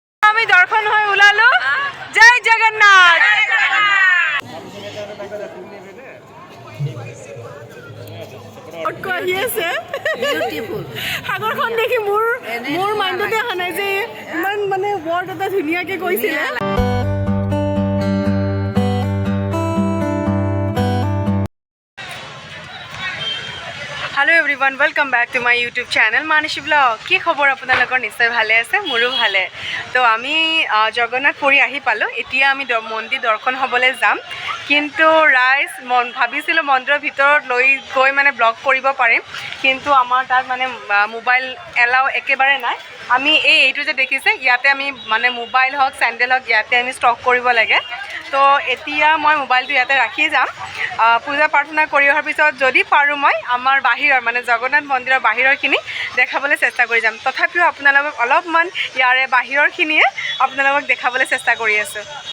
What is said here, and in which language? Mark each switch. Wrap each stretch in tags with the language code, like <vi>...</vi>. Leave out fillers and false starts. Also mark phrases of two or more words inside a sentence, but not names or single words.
<as>আমি দৰ্শন হৈ ওলালো জয় জগন্নাথ আহি আছে সাগৰখন দেখি মোৰ মাইণ্ডতে অহা নাই যে ইমান মানে ৱৰ্ড এটা ধুনীয়াকে কৈছিলে</as> <en>hello everyone welcome back to my YouTube channel Mansi</en> <as>ब्लॉग কি খবৰ আপোনালোকৰ নিশ্চয় ভালে আছে মোৰো ভালে তো আমি জগন্নাথ পুৰী আহি পালো এতিয়া আমি মন্দিৰ দৰ্শন হ'বলৈ যাম কিন্তু ৰাইজ ভাবিছিলো মন্দিৰৰ ভিতৰত লৈ গৈ মানে ব্লগ কৰিব পাৰিম কিন্তু আমাৰ তাত মানে মোবাইল এলাও একেবাৰে নাই আমি এইটো যে দেখিছে ইয়াতে আমি মানে মোবাইল হওক স্যান্ডেল হওক ইয়াতে আমি ষ্টক কৰিব লাগে তো এতিয়া মই মোবাইলটো ইয়াতে ৰাখি যাম পূজা প্ৰাৰ্থনা কৰি অহাৰ পিছত যদি পাৰোঁ মই আমাৰ বাহিৰৰ মানে জগন্নাথ মন্দিৰৰ বাহিৰৰখিনি দেখাবলৈ চেষ্টা কৰি যাম তথাপিও আপোনালোকক অলপমান ইয়াৰে বাহিৰৰখিনিয়ে আপোনালোকক দেখাবলৈ চেষ্টা কৰি আছোঁ</as>